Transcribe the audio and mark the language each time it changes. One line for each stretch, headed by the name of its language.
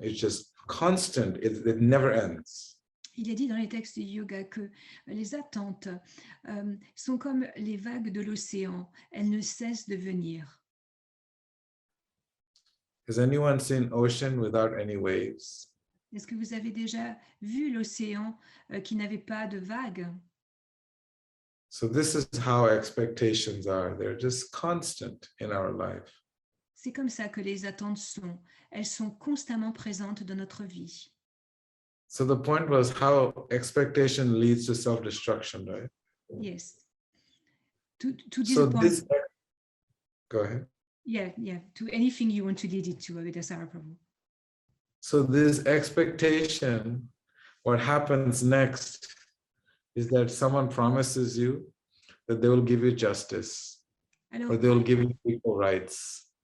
English: It's just constant, it never ends.
French: Il est dit dans les textes du yoga que les attentes sont comme les vagues de l'océan, elles ne cessent de venir.
English: Has anyone seen ocean without any waves?
French: Est-ce que vous avez déjà vu l'océan qui n'avait pas de vagues?
English: So this is how expectations are. They're just constant in our life.
French: C'est comme ça que les attentes sont. Elles sont constamment présentes dans notre vie.
English: So the point was how expectation leads to self-destruction, right? Yes. To So disappoint. this, go ahead. Yeah. To anything you want to lead it to, Avedasara Prabhu. So this expectation, what happens next is that someone promises you that they will give you justice, or they will give you equal rights.